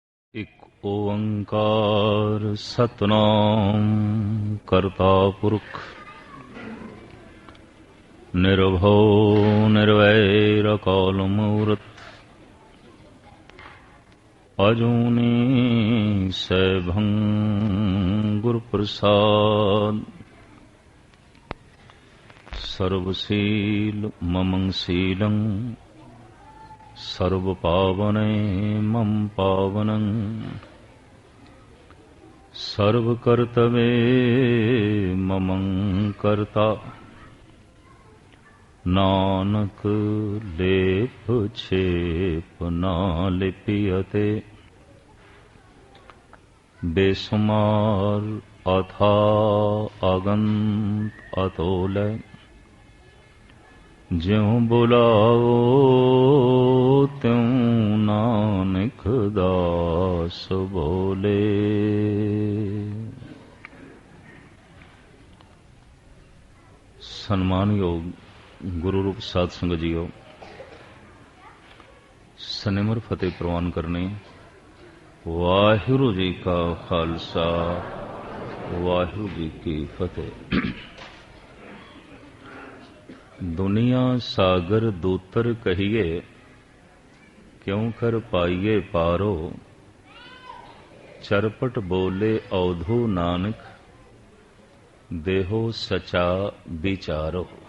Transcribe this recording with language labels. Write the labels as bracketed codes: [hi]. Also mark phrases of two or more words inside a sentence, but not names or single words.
[pa] ਇਕ ਓਅੰਕਾਰ ਸਤਿਨਾਮ ਕਰਤਾ ਪੁਰਖ ਨਿਰਭਉ ਨਿਰਵੈਰ ਅਕਾਲ ਮੂਰਤਿ ਅਜੂਨੀ ਸੈਭੰ ਗੁਰ ਪ੍ਰਸਾਦਿ ਸਰਬਸੀਲ ਮਮੰ ਸੀਲੰ ਸਰਬਪਾਵਨੇ ਮਮ ਪਾਵਨੰ ਸਰਬਕਰਤਵੇ ਮਮੰ ਕਰਤਾ ਨਾਨਕ ਲੇਪ ਛੇਪ ਨਾ ਲਿਪਿਅਤੇ ਬੇਸੁਮਾਰ ਅਥਾ ਅਗੰਤ ਅਤੋਲ ਜਿਉਂ ਬੁਲਾਓ ਤਿਉਂ ਨਾਨਕ ਦਾਸ ਬੋਲੇ। ਸਨਮਾਨਯੋਗ ਗੁਰੂ ਰੂਪ ਸਾਧ ਸੰਗਤ ਜੀਓ, ਸਨਿਮਰ ਫ਼ਤਿਹ ਪਰਵਾਨ ਕਰਨੇ। ਵਾਹਿਗੁਰੂ ਜੀ ਕਾ ਖ਼ਾਲਸਾ ਵਾਹਿਗੁਰੂ ਜੀ ਕੀ ਫ਼ਤਿਹ। ਦੁਨੀਆ ਸਾਗਰ ਦੂਤਰ ਕਹੀਏ ਕਿਉਂ ਕਰ ਪਾਈਏ ਪਾਰੋ ਚਰਪਟ ਬੋਲੇ ਅਵਧੂ ਨਾਨਕ ਦੇਹੋ ਸਚਾ ਵਿਚਾਰੋ।